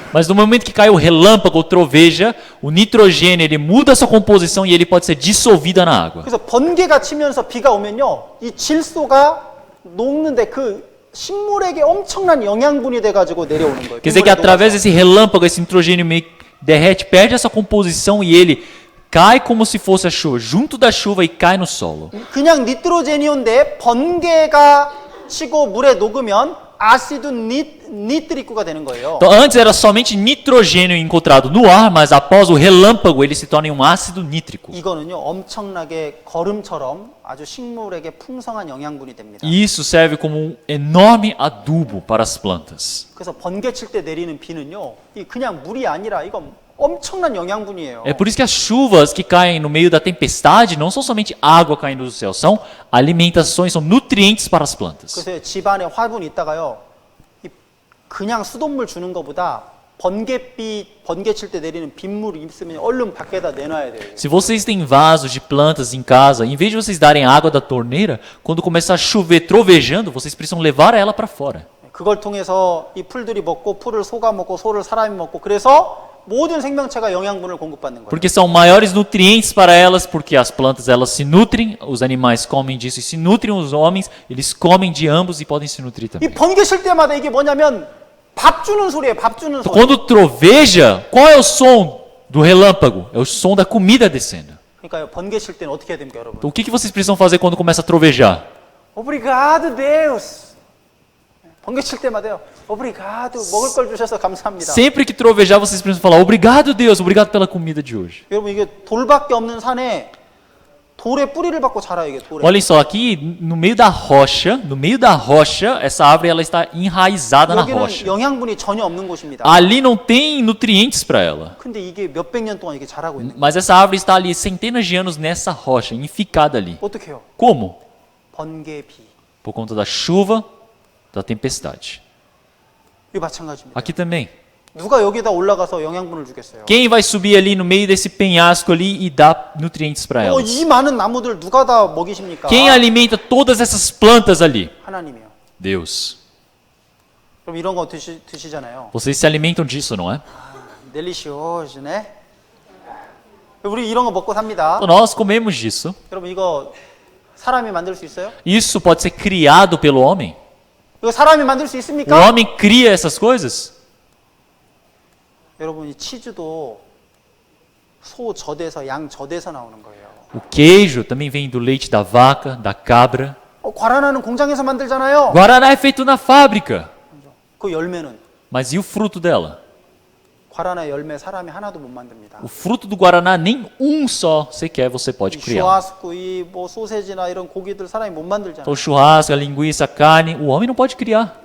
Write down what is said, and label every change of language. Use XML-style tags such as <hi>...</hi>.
<pt>Mas no momento que cai o relâmpago ou troveja, o nitrogênio ele muda sua composição e ele pode ser dissolvido na água.</pt> <ko>그래서 번개가 치면서 비가 오면요, 이 질소가 녹는데 그 식물에게 엄청난 영양분이 돼가지고 내려오는 거예요.</ko> <pt>Quer dizer que através desse relâmpago, esse nitrogênio meio que derrete, perde essa composição e ele cai como se fosse a chuva, junto da chuva e cai no solo.</pt> <ko>그냥 니트로제니온데 번개가 치고 물에 녹으면</ko> <pt>ácido nítrico</pt> <ko>가 되는 거예요.</ko> <pt>Então, antes era somente nitrogênio encontrado no ar, mas após o relâmpago ele se torna um ácido nítrico.</pt> <ko>이거는요, 엄청나게 거름처럼 아주 식물에게 풍성한 영양분이 됩니다.</ko> <pt>E isso serve como um enorme adubo para as plantas.</pt> <ko>그래서 번개 칠 때 내리는 비는요, 이 그냥 물이 아니라 이건 엄청난 영양분이에요.</ko> <pt>É por isso que as chuvas que caem no meio da tempestade não são somente água caindo do céu, são alimentações, são nutrientes para as plantas.</pt> <ko>그래서 집안에 화분이 있다가요, 그냥 수돗물 주는 것보다 번개 칠 때 내리는 빗물 있으면 얼른 밖에다 내놔야 돼요.</ko> <pt>Se vocês têm vasos de plantas em casa, em vez de vocês darem água da torneira, quando começar a chover trovejando, vocês precisam levar ela para fora.</pt> <ko>그걸 통해서 이 풀들이 먹고 풀을 소가 먹고 소를 사람이 먹고 그래서 모든 생명체가 영양분을 공급받는 거예요.</ko> <pt>Porque são maiores nutrientes para elas, porque as plantas elas se nutrem, os animais comem disso e se nutrem, os homens eles comem de ambos e podem se nutrir</pt> <ko>이</ko> <pt>também.</pt> <ko>번개 칠 때마다 이게 뭐냐면 밥 주는 소리예요. 밥 주는 소리.</ko> <pt>Quando troveja, qual é o som do relâmpago? É o som da comida descendo.</pt> <ko>그러니까요, 번개 칠 때는 어떻게 해야 됩니까, 여러분?</ko> <pt>Então o que vocês precisam fazer quando começa a trovejar? Obrigado, Deus.</pt> <ko>번개 칠 때마다요.</ko> <pt>Obrigado.</pt> <ko>먹을 걸 주셔서 감사합니다.</ko> <pt>Sempre que trovejar, vocês precisam falar obrigado, Deus, obrigado pela comida de hoje.</pt> <ko>여러분, 이게 돌밖에 없는 산에 돌의 뿌리를 받고 자라요, 이게 돌에.</ko> <pt>Olhem só, aqui no meio da rocha, essa árvore ela está enraizada na</pt> <ko>여기는</ko> <pt>rocha.</pt> <ko>영양분이 전혀 없는 곳입니다.</ko> <pt>Ali não tem nutrientes para ela.</pt> <ko>근데 이게 몇백 년 동안 이렇게 자라고 있는 거예요.</ko> <pt>Mas essa árvore está ali centenas de anos nessa rocha, enficada ali.</pt> <ko>어떻게 해요?</ko> <pt>Como?</pt> <ko>번개, 비.</ko> <pt>Por conta da chuva, da tempestade.</pt> <ko>이거 마찬가지입니다.</ko> <pt>Aqui também.</pt> <ko>누가 여기다 올라가서 영양분을 주겠어요?</ko> <pt>Quem vai subir ali no meio desse penhasco ali e dar nutrientes para elas?</pt> <ko>이 많은 나무들 누가 다 먹이십니까?</ko> <pt>Quem alimenta todas essas plantas ali?</pt> <ko>하나님이요.</ko> <pt>Deus.</pt> <ko>그럼 이런 거 드시잖아요.</ko> <pt>Vocês se alimentam disso, não é? 델리시오스네.</pt> <ko>우리 이런 거 먹고 삽니다.</ko> <pt>Então, nós comemos disso.</pt> <ko>여러분 이거 사람이 만들 수 있어요?</ko> <pt>Isso pode ser criado pelo homem?</pt> <ko>이거 사람이 만들 수</ko> <pt>O</pt> <ko>있습니까?</ko> <pt>homem cria essas coisas?</pt> <ko>여러분 이 치즈도 소 젖에서 양 젖에서 나오는 거예요.</ko> <pt>O queijo também vem do leite da vaca, da cabra.</pt> <ko>과라나는 공장에서 만들잖아요.</ko> <pt>Guaraná é feito na fábrica.</pt> <ko>그 열매는</ko> <pt>Mas e o fruto dela?</pt> <ko>과라나 열매 사람이 하나도 못 만듭니다.</ko> <pt>O fruto do guaraná, nem um só sequer você pode criar.</pt> <ko>슈아스쿠 이뭐 소세지나 이런 고기들 사람이 못 만들잖아요.</ko> <pt>Então, churrasco, a linguiça, a carne, o homem não pode criar.</pt>